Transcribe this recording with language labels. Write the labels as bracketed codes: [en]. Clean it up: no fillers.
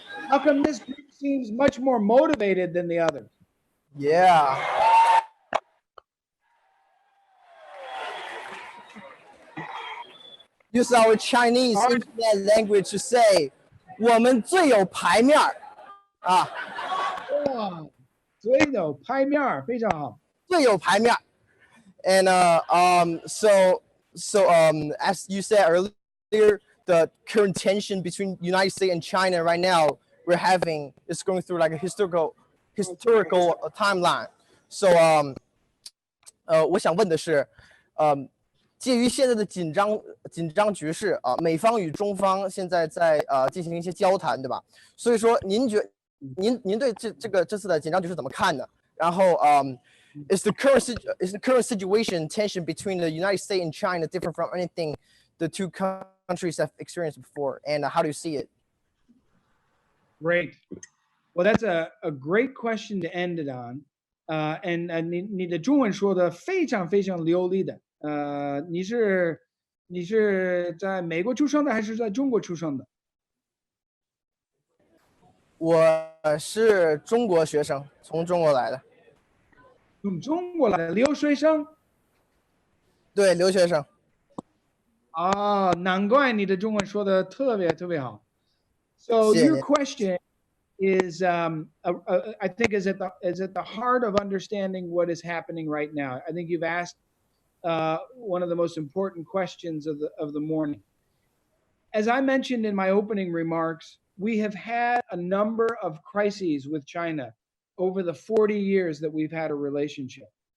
[en] How come this group seems much more motivated than the others? Yeah. Use our Chinese internet language to say, [zh] 我们最有排面儿啊，哇，所以呢，拍面儿非常好。最有排面儿。 [en] And so as you said earlier, the current tension between United States and China right now we're having is going through like a historical timeline. [zh] So 我想问的是，介于现在的紧张局势啊，美方与中方现在在进行一些交谈，对吧？所以说您对这次的紧张局势怎么看呢？ [en] 然后is the current situation tension between the United States and China different from anything the two countries have experienced before, and how do you see it? Great. Well, that's a great question to end it on. [zh] And 你的中文说的非常非常流利的。你是在美国出生的还是在中国出生的？我是中国学生，从中国来的。从中国来的留学生？对，留学生。啊，难怪你的中文说的特别特别好。 [en] So your question is, I think, is at the heart of understanding what is happening right now. I think you've asked one of the most important questions of the morning. As I mentioned in my opening remarks, we have had a number of crises with China over the 40 years that we've had a relationship.